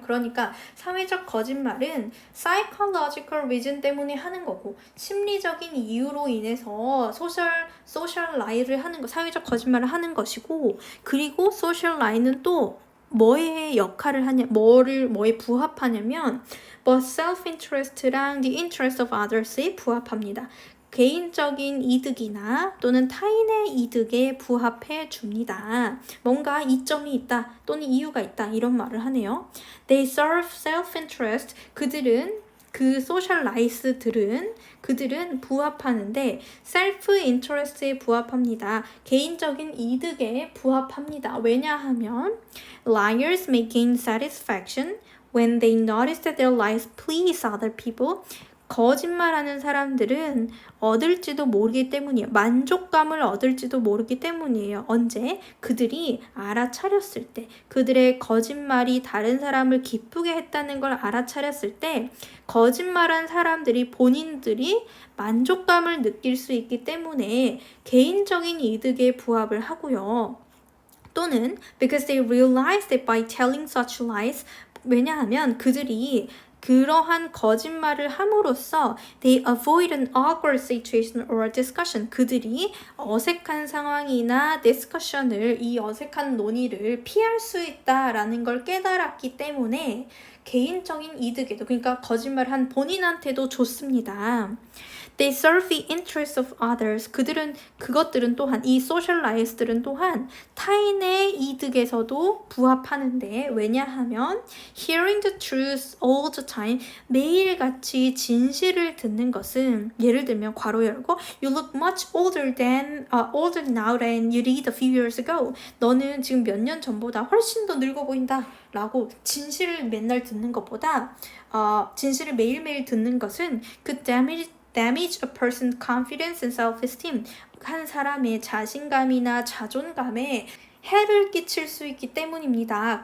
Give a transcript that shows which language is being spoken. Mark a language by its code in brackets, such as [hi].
[ko] 그러니까 사회적 거짓말은 psychological reason 때문에 하는 거고 심리적인 이유로 인해서 social lie를 하는 거, 사회적 거짓말을 하는 것이고 그리고 social lie는 또 뭐의 역할을 하냐, 뭐에 부합하냐면 but self-interest랑 [en] the interest of others [ko] 에 부합합니다. 개인적인 이득이나 또는 타인의 이득에 부합해 줍니다. 뭔가 이점이 있다 또는 이유가 있다 이런 말을 하네요. [en] They serve self-interest. [ko] 그 social lies들은 부합하는데 self-interest에 부합합니다. 개인적인 이득에 부합합니다. 왜냐하면 [en] liars may gain satisfaction when they notice that their lies please other people. [ko] 거짓말하는 사람들은 얻을지도 모르기 때문이에요. 만족감을 얻을지도 모르기 때문이에요. 언제? 그들이 알아차렸을 때, 그들의 거짓말이 다른 사람을 기쁘게 했다는 걸 알아차렸을 때, 거짓말한 사람들이 본인들이 만족감을 느낄 수 있기 때문에 개인적인 이득에 부합을 하고요. 또는 [en] because they realize that by telling such lies, [ko] 왜냐하면 그들이 그러한 거짓말을 함으로써 [en] they avoid an awkward situation or discussion. [ko] 그들이 어색한 상황이나 discussion을, 이 어색한 논의를 피할 수 있다라는 걸 깨달았기 때문에 개인적인 이득에도, 그러니까 거짓말한 본인한테도 좋습니다. [en] They serve the interests of others. [ko] 그것들은 또한, 이 social lies들은 또한 타인의 이득에서도 부합하는데, 왜냐하면 [en] hearing the truth all the time, [ko] 매일같이 진실을 듣는 것은, 예를 들면 괄호 열고 [en] you look much older now than you did a few years ago. [ko] 너는 지금 몇 년 전보다 훨씬 더 늙어 보인다 라고 진실을 맨날 듣는 것보다 진실을 매일매일 듣는 것은 그 [en] damage a person's confidence and self-esteem. [ko] 한 사람의 자신감이나 자존감에 해를 끼칠 수 있기 때문입니다.